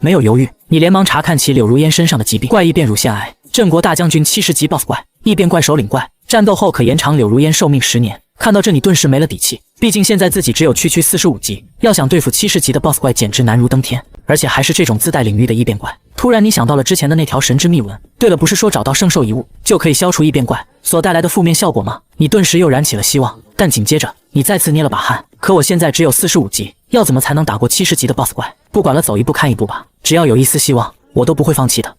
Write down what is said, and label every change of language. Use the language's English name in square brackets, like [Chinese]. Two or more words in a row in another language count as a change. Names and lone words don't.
[Chinese] 沒有猶豫，你連忙查看起柳如煙身上的疾病，怪異變乳腺癌，鎮國大將軍70級 BOSS 怪，異變怪首領怪，戰鬥後可延長柳如煙壽命10年。看到這，你頓時沒了底氣，畢竟現在自己只有區45級，要想對付70級的 BOSS 怪簡直難如登天，而且還是這種自帶領域的異变怪。突然你想到了之前的那條神之秘文，对了，不是說找到聖獸遺物就可以消除異变怪所带來的負面效果嗎？你頓時又燃起了希望，但緊接着你再次捏了把汗。可我現在只有45級，要怎麼才能打過70級的 BOSS 怪？不管了，走一步看一步吧，只要有一絲希望，我都不会放棄的。